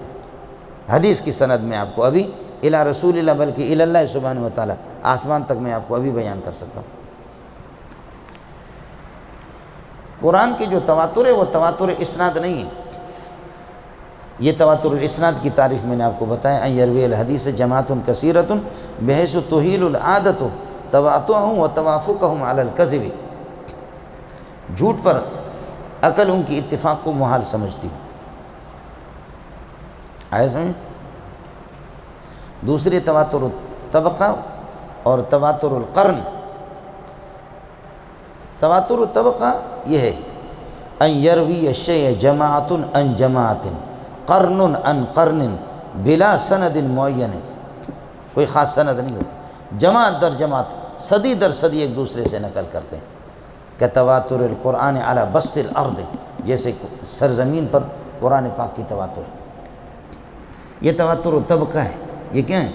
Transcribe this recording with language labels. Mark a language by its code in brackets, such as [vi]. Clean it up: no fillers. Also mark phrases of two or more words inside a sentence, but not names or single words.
[ur] حدیث کی سند میں آپ کو ابھی [ar] الی رسول اللہ [ur] بلکہ [ar] الی اللہ سبحانہ و تعالی [ur] آسمان تک میں آپ کو ابھی بیان کر سکتا ہوں. قرآن کی جو تواتر ہے وہ تواتر اسناد نہیں ہے. یہ [ar] تواتر الاسناد [ur] کی تعریف میں نے آپ کو بتایا [ar] ان یروی الحدیث جماعت کثیرۃ بحیث تحیل العادت تواتعهم و توافقهم علی الکذب. [ur] جھوٹ پر عقل ان کی اتفاق کو محال سمجھتی. آئے سمجھ؟ دوسری [ar] تواتر الطبقہ [ur] اور [ar] تواتر القرن. تواتر الطبقہ [ur] یہ ہے [ar] ان یروی الشیء جماعت عن جماعت قرن عن قرن بلا سند معین. [ur] کوئی خاص سند نہیں ہوتی، جماعت در جماعت صدی در صدی ایک دوسرے سے نقل کرتے ہیں. کہ [ar] تواتر القرآن علی بسط الارض، [ur] جیسے سرزمین پر قرآن پاک کی تواتر. یہ تواتر و طبقہ ہے. یہ کیا ہے؟